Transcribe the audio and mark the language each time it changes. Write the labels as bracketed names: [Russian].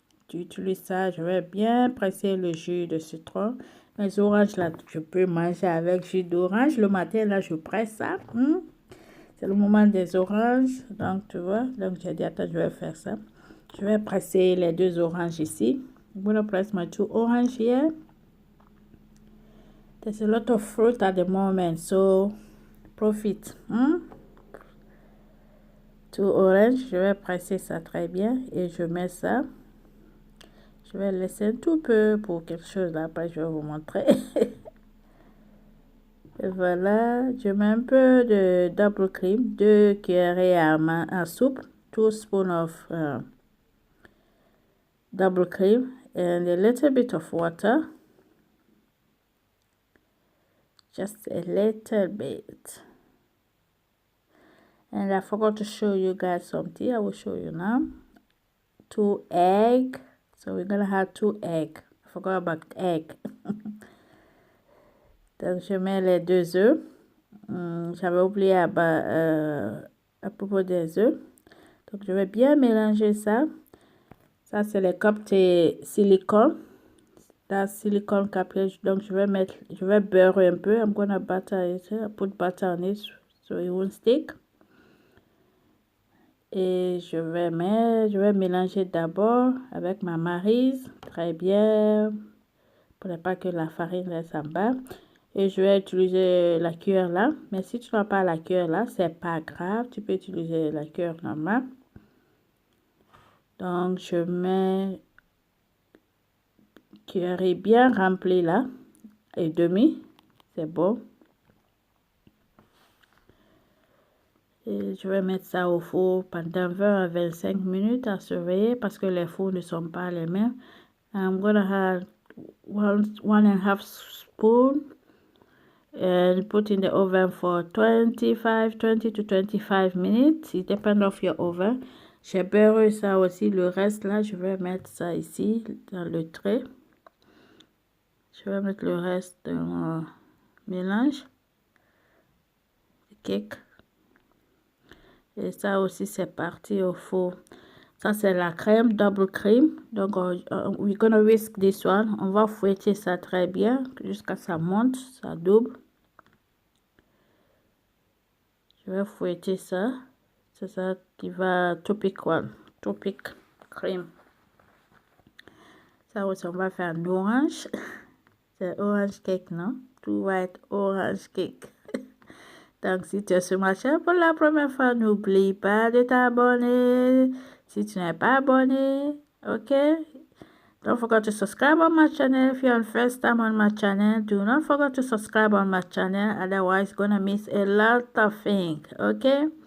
[French] J'utilise ça, je vais bien presser le jus de citron. Les oranges là, je peux manger avec jus d'orange. Le matin là, je presse ça. C'est le moment des oranges. Donc tu vois, donc j'ai dit attends, je vais faire ça. Je vais presser les 2 oranges ici. [English] I'm going to press my 2 orange here. There's a lot of fruit at the moment, so profit. [French] 2 orange, je vais presser ça très bien et je mets ça. Je vais laisser un tout peu pour quelque chose là, après je vais vous montrer. Et voilà, je mets un peu de double cream, 2 cuillerées à soupe, [English] 2 spoons of double cream and a little bit of water. Just a little bit. And I forgot to show you guys something. I will show you now. 2 eggs. So we're gonna have 2 eggs. I forgot about egg. [French] Donc je mets les 2 œufs. J'avais oublié à propos des œufs. Donc je vais bien mélanger ça. Ça c'est les cups de silicone. [English] That's silicone cup. [French] Donc je vais beurrer un peu. [English] I'm gonna butter it. Put butter on it so it won't stick. [French] Et je vais mélanger d'abord avec ma maryse, très bien, pour ne pas que la farine reste en bas. Et je vais utiliser la cuillère là, mais si tu n'as pas la cuillère là, c'est pas grave, tu peux utiliser la cuillère normale. Donc je mets cuillère bien remplie là, et demi, c'est bon. Et je vais mettre ça au four pendant 20 à 25 minutes à surveiller parce que les fours ne sont pas les mêmes. [English] I'm gonna have 1.5 spoon and put in the oven for 20 to 25 minutes. It depends of your oven. [French] J'ai beurré ça aussi. Le reste là, je vais mettre ça ici dans le trait. Je vais mettre le reste dans mon mélange. Cake. Et ça aussi, c'est parti au four. Ça, c'est la crème, double cream. Donc, [English] we're gonna whisk this one. [French] On va fouetter ça très bien jusqu'à ça monte, ça double. Je vais fouetter ça. C'est ça qui va topic one. [English] Topic cream. [French] Ça aussi, on va faire un orange. C'est orange cake, non? [English] Two white orange cake. [French] Donc, si tu es sur ma chaîne pour la première fois, n'oublie pas de t'abonner. Si tu n'es pas abonné, ok? [English] Don't forget to subscribe on my channel. If you're on first time on my channel, do not forget to subscribe on my channel. Otherwise, you're gonna miss a lot of things, okay?